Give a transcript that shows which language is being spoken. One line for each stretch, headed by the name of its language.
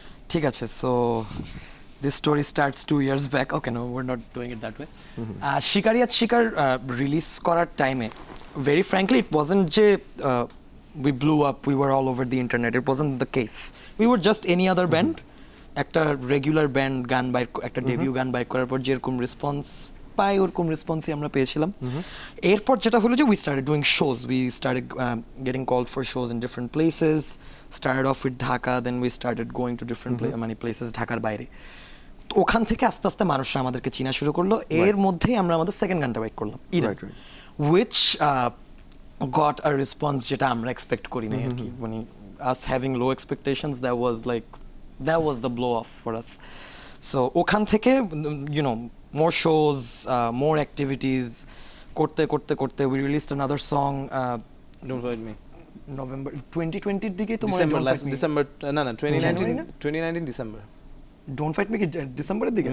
Bangla: ঠিক আছে,
English: So this story starts 2 years back. Okay, no, we're not doing it that way. শিকারিয়াত
Bangla: release করার টাইমে
English: very frankly it wasn't যে we blew up, we were all over the internet. It wasn't the case. We were just any other band.
Bangla: একটা regular band গান বাইর, একটা debut গান বাইর করার পর যেরকম রেসপন্স পাই ওরকম রেসপন্সই আমরা পেয়েছিলাম। এরপর যেটা হলো যে
English: we started doing shows, we started getting called for shows in different places, started off with Dhaka, then we started going to different
Bangla: মানে প্লেসেস ঢাকার বাইরে। তো ওখান থেকে আস্তে আস্তে মানুষরা আমাদেরকে চিনা শুরু করলো। এর মধ্যেই আমরা আমাদের সেকেন্ড গানটা বাইক করলাম,
English: which got a response
Bangla: যেটা আমরা এক্সপেক্ট করি নাই আর কি, মানে
English: Us having low expectations, that was the blow off for us. So
Bangla: ওখান থেকে
English: more shows, more activities করতে we released another song, Don't Fight Me,
Bangla: November 2020 এর দিকে তো
English: December 2019 December.
Bangla: Don't Fight Me কি ডিসেম্বরের দিকে?